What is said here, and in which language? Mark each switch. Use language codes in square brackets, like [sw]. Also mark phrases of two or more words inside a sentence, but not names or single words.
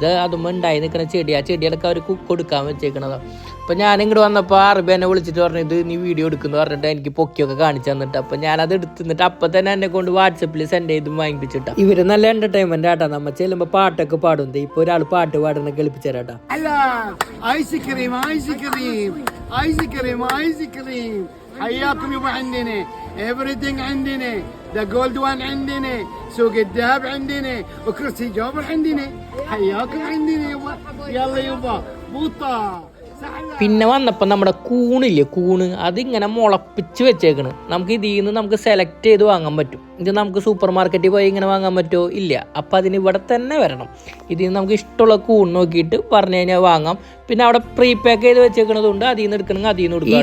[ml] അതുമ്പോൾ ഉണ്ടായി നിൽക്കുന്ന ചെടി, ആ ചെടികളൊക്കെ അവർ കൊടുക്കാൻ വെച്ചേക്കണതാണ്. അപ്പം ഞാനിങ്ങോട്ട് വന്നപ്പോൾ അറബി എന്നെ വിളിച്ചിട്ട് പറഞ്ഞു ഇത് നീ വീഡിയോ എടുക്കുന്നു പറഞ്ഞിട്ട് എനിക്ക് പൊക്കിയൊക്കെ കാണിച്ചു തന്നിട്ട്. അപ്പം ഞാനത് എടുത്തിട്ട് അപ്പം തന്നെ എന്നെ കൊണ്ട് വാട്സപ്പിൽ സെൻഡ് ചെയ്ത് വാങ്ങിപ്പിച്ചിട്ടാ. ഇവര് നല്ല എന്റർടൈൻമെന്റ് ആട്ടാ. നമ്മ ചെല്ലുമ്പോൾ പാട്ടൊക്കെ പാടും. ഇപ്പൊ ഒരാൾ പാട്ട് പാടുന്ന കളിപ്പിച്ചു തരാട്ടാ. [ar] حياكم يبا عندنا everything عندنا ذا جولد وان عندنا سوق الذهب عندنا وكرسي جابر عندنا حياكم عندنا يبا يلا يبا بوطه. [ml] പിന്നെ വന്നപ്പോൾ നമ്മുടെ കൂണില്ലേ, കൂണ് അതിങ്ങനെ മുളപ്പിച്ച് വെച്ചേക്കണ്. നമുക്ക് ഇതിൽ നിന്ന് നമുക്ക് സെലക്ട് ചെയ്ത് വാങ്ങാൻ പറ്റും. ഇത് നമുക്ക് സൂപ്പർ മാർക്കറ്റിൽ പോയി ഇങ്ങനെ വാങ്ങാൻ പറ്റുമോ? ഇല്ല. അപ്പം അതിന് ഇവിടെ തന്നെ വരണം. ഇതിൽ നിന്ന് നമുക്ക് ഇഷ്ടമുള്ള കൂൺ നോക്കിയിട്ട് പറഞ്ഞു കഴിഞ്ഞാൽ വാങ്ങാം. പിന്നെ അവിടെ പ്രീ പാക്ക് ചെയ്ത് വെച്ചേക്കണതുകൊണ്ട് അതിൽ നിന്ന് എടുക്കണമെങ്കിൽ അതിൽ നിന്ന് കൊടുക്കാം.